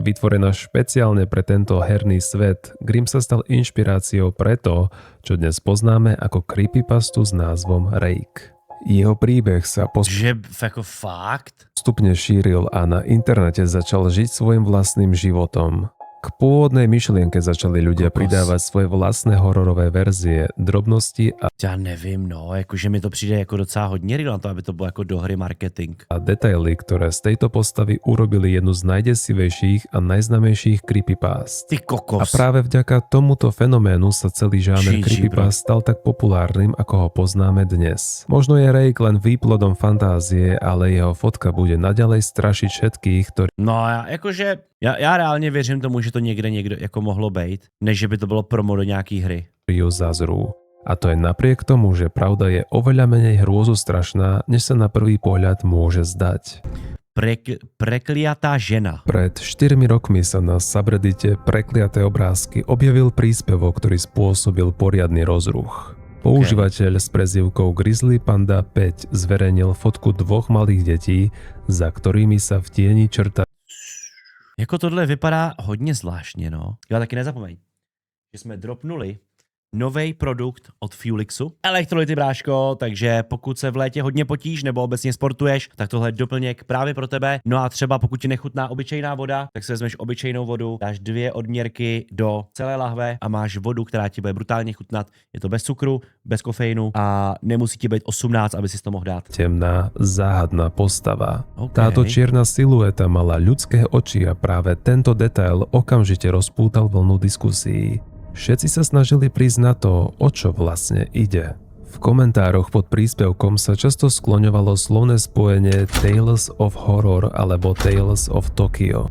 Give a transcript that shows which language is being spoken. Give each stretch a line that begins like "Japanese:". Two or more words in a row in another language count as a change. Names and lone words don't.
Slovak: Vytvorená špeciálne pre tento herný svet, Grimm sa stal inšpiráciou pre to, čo dnes poznáme ako creepypastu s názvom Rake. Jeho príbeh sa postupne šíril a na internete začal žiť svojim vlastným životom. K pôvodnej myšlienke začali ľudia pridávať svoje vlastné hororové verzie, drobnosti a...
Czech: Já nevím, no, jakože mi to přijde jako docela hodně real na to, aby to bylo jako do hry marketing.
Slovak: A detaily, ktoré z tejto postavy urobili jednu z najdesivejších a najznámejších creepypast.
Czech: Ty kokos.
Slovak: A práve vďaka tomuto fenoménu sa celý žáner creepypast stal tak populárnym, ako ho poznáme dnes. Možno je Rake len výplodom fantázie, ale jeho fotka bude naďalej strašiť všetkých, ktorí...
Czech: No, já reálně věřím tomu, že to někde jako mohlo být, než že by to bylo promo do nějaký hry.
Slovak: Ju zazrú. A to je napriek tomu, že pravda je oveľa menej hrôzostrašná, než sa na prvý pohľad môže zdať. Prekliatá žena. Pred 4 rokmi sa na subreddite Prekliaté obrázky objavil príspevok, ktorý spôsobil poriadny rozruch. Používateľ s prezývkou Grizzly Panda 5 zverejnil fotku dvoch malých detí, za ktorými sa v tieni črta.
Czech: Jako tohle vypadá hodně zvláštně, no. Já taky nezapomeň, že jsme dropnuli nový produkt od Fuelixu. Elektrolyty, bráško, takže pokud se v létě hodně potíš nebo obecně sportuješ, tak tohle je doplněk právě pro tebe. No a třeba pokud ti nechutná obyčejná voda, tak si vezmeš obyčejnou vodu, dáš 2 odměrky do celé lahve a máš vodu, která ti bude brutálně chutnat. Je to bez cukru, bez kofeinu a nemusí ti být 18, aby si to mohl dát.
Slovak: Temná, záhadná postava. Táto čierna silueta mala ľudské oči a práve tento detail okamžite rozpútal vlnu diskusí. Všetci sa snažili prísť na to, o čo vlastne ide. V komentároch pod príspevkom sa často skloňovalo slovné spojenie Tales of Horror alebo Tales of Tokyo.